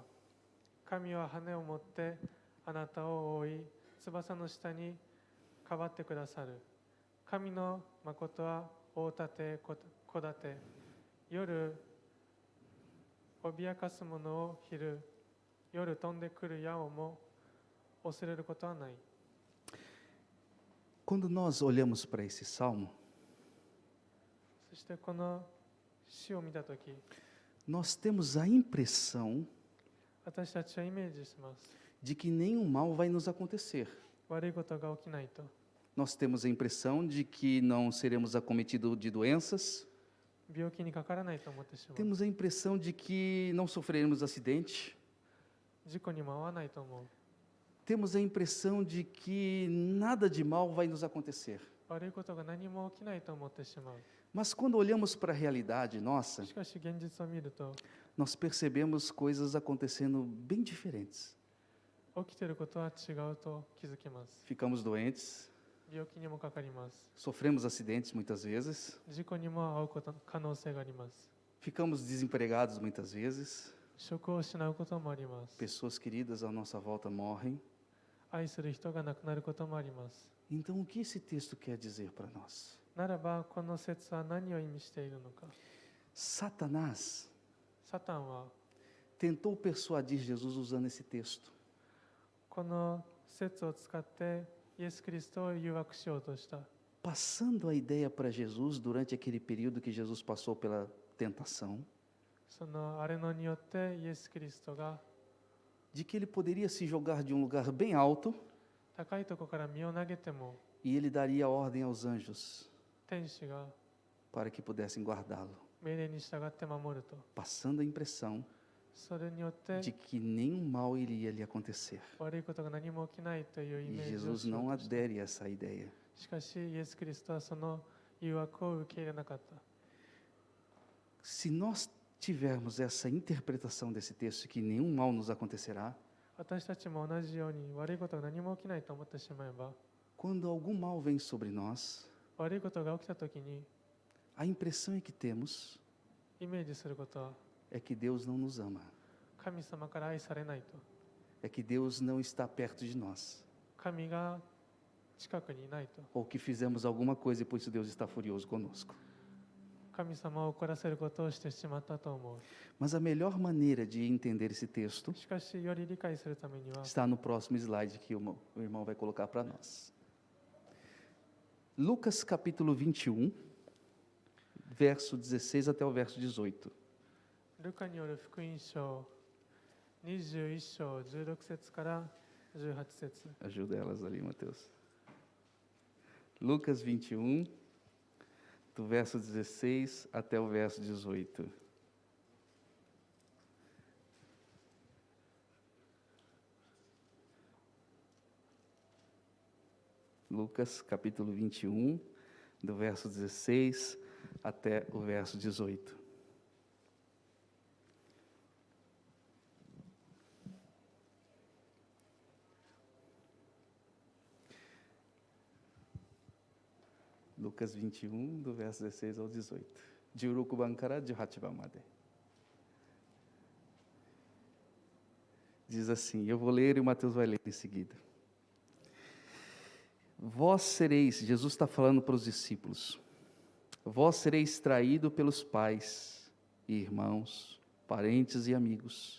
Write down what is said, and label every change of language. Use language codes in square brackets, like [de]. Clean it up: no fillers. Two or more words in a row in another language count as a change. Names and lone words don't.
[ja] 神は羽を持ってあなたを覆い、翼の下にかばってくださる。神の誠は大立て、小立て。夜、脅かす者を昼、夜飛んでくる矢をも恐れることはない。 [pt] Quando nós olhamos para esse salmo, [ja] そしてこの詩を見たとき、 [pt] nós temos a impressão [ja] 私たちはイメージします。 [pt] de que nenhum mal vai nos acontecer. [ja] 悪いことが起きないと。 [pt] Nós temos a impressão de que não seremos acometidos de doenças. [ja] 病気にかからないと思ってしまう。 [pt] Temos a impressão de que não sofreremos acidente. [ja] 事故にも遭わないと思う。 [pt] Temos a impressão de que nada de mal vai nos acontecer. [ja] 悪いことが何も起きないと思ってしまう。 [pt] Mas quando olhamos para a realidade nossa, [ja] しかし現実を見ると、 [pt] nós percebemos coisas acontecendo bem diferentes. [ja] 起きていることは違うと気づきます。 [pt] Ficamos doentes, [ja] 病気にもかかります。 [pt] sofremos acidentes muitas vezes, [ja] 事故にも遭うこと可能性があります。 [pt] ficamos desempregados muitas vezes, [ja] 職を失うこともあります。 [pt] pessoas queridas à nossa volta morrem. [ja] 愛する人が亡くなることもあります。 [pt] Então, o que esse texto quer dizer para nós? [ja] ならば、この説は何を意味しているのか。 [pt] Satanás [ja] サタンは [pt] tentou persuadir Jesus usando esse texto. [ja] この説を使ってイエス・キリストを誘惑しようとした。 [pt] Passando a ideia para Jesus durante aquele período que Jesus passou pela tentação, [ja] そのあれのによってイエス・キリストが [pt] de que ele poderia se jogar de um lugar bem alto [ja] 高いところから身を投げても [pt] e ele daria ordem aos anjos [ja] 天使が [pt] para que pudessem guardá-lo, [ja] 命令に従って守ると。 [pt] passando a impressão [ja] それによって [pt] de que nenhum mal iria lhe acontecer. [ja] 悪いことが何も起きないというイ [pt] E [ja] メージを [pt] Jesus [ja] しよ [pt] não [ja] うとした。 [pt] adere a essa ideia. [ja] しかしイエス・キリストはその誘惑を受け入れなかった。 [pt] Se nós tivermos essa interpretação desse texto, que nenhum mal nos acontecerá, [ja] 私たちも同じように悪いことが何も起きないと思ってしまえば、 [pt] quando algum mal vem sobre nós, [ja] 悪いことが起きたときに [pt] a impressão é que temos [ja] イメージすることは [pt] é que Deus não nos ama, [ja] 神様から愛されないと。 [pt] é que Deus não está perto de nós, [ja] 神が近くにいないと。 [pt] ou que fizemos alguma coisa e por isso Deus está furioso conosco. [ja] 神様を怒らせることをしてしまったと思う。 [pt] Mas a melhor maneira de entender esse texto [ja] しかしより理解するためには [pt] está no próximo slide que o irmão vai colocar para nós. Lucas capítulo 21, verso 16 até o verso 18. [ja] ルカによる福音書21章16節から18節 [pt] Ajuda elas ali, Mateus. Lucas 21, do verso 16 até o verso 18. Lucas, capítulo 21, do verso 16 até o verso 18. Lucas 21, do verso 16 ao 18. [ja] 16 番から18番まで。 [pt] Diz assim, eu vou ler e o Mateus vai ler em seguida. Vós sereis, Jesus está falando para os discípulos, vós sereis traído pelos pais e irmãos, parentes e amigos.